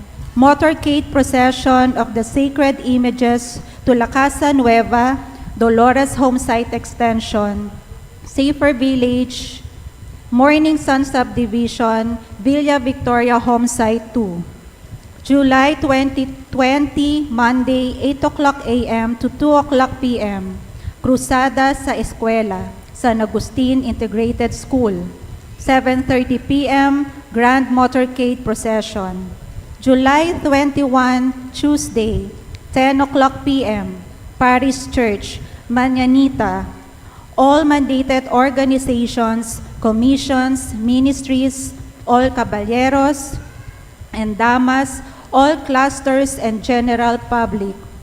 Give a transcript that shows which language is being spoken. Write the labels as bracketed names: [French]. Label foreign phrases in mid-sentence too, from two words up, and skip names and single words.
[English] Motorcade procession of the Sacred Images to La Casa Nueva, Dolores Homesite Extension, Safer Village, Morning Sun Subdivision, Villa Victoria Homesite 2. July 2020, Monday, 8:00 a.m. to 2:00 p.m. Cruzada sa Eskwela, San Agustin Integrated School. 7:30 p.m. Grand Motorcade Procession. July 21, Tuesday, 10:00 p.m. Parish Church, Mañanita. All mandated organizations, commissions, ministries, all caballeros and damas, all clusters and general public.